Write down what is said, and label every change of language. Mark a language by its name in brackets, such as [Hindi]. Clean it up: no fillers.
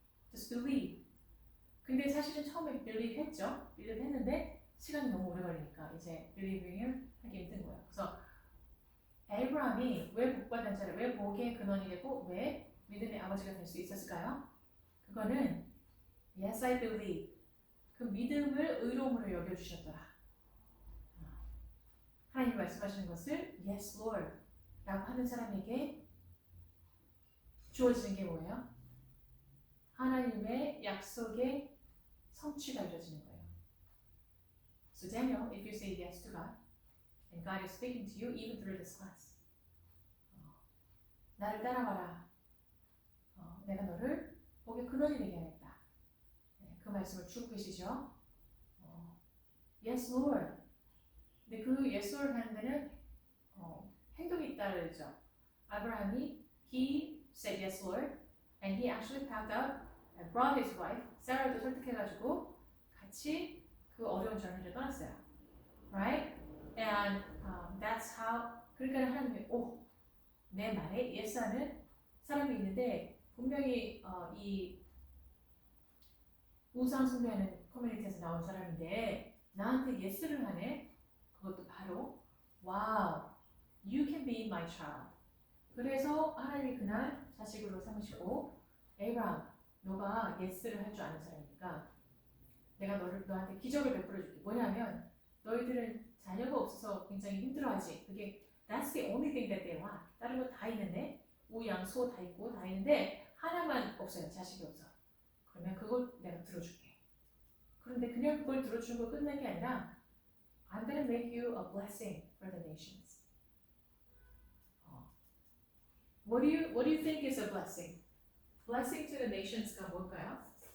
[English] Just believe. [Korean] 근데 사실은 처음에 believe 했죠. believe 했는데 시간이 너무 오래 걸리니까 이제 believing을 하기 힘든 거예요. 그래서 에브라함이 왜 복받은 자를 왜 복의 근원이 되고 왜 믿음의 아버지가 될 수 있었을까요? 그거는 [English] Yes, I believe. [Korean] 그 믿음을 의로움으로 여겨주셨더라. 하나님 말씀하시는 것을 [English] Yes, Lord. [Korean] 라고 하는 사람에게 주어지는 게 뭐예요? 하나님의 약속의 성취가 이루어지는 거예요. [English] So Daniel, if you say yes to God, and God is speaking to you even through this class, [Korean] 나를 따라와라. 내가 너를 복의 근원이 되게 하겠다. 네, 그 말씀을 주고 계시죠. [English] Yes, Lord. [Korean] 근데 그 [English] Yes, Lord [Korean] 하는 데는 행동이 있다고 그러죠. [English] 아브라함이 he said yes, Lord, and he actually packed up and brought his wife, Sarah도 [Korean] 설득해가지고 같이 그 어려운 [English] journey를 [Korean] 떠났어요. [English] Right? And that's how. [Korean] 그러니까 하나님이 내 말에 예스하는 사람이 있는데 분명히 이 우상 숭배하는 커뮤니티에서 나온 사람인데 나한테 예스를 하네. 그것도 바로 [English] wow, you can be my child. [Korean] 그래서 하나님이 그날 자식으로 삼으시고 에이브람, 너가 예스를 할 줄 아는 사람이니까 내가 너한테 기적을 베풀어 줄게. 뭐냐면 너희들은 자녀가 없어서 굉장히 힘들어하지. 그게 [English] that's the only thing that they want. [Korean] 다른 거 다 있는데 우, 양, 소 다 있고 다 있는데 하나만 없어요. 자식이 없어. 그러면 그걸 내가 들어줄게. 그런데 그냥 그걸 들어주는 거 끝난 게 아니라 [English] I'm gonna make you a blessing for the nations. What do you think is a blessing? Blessing to the nations가 [Korean] 뭘까요?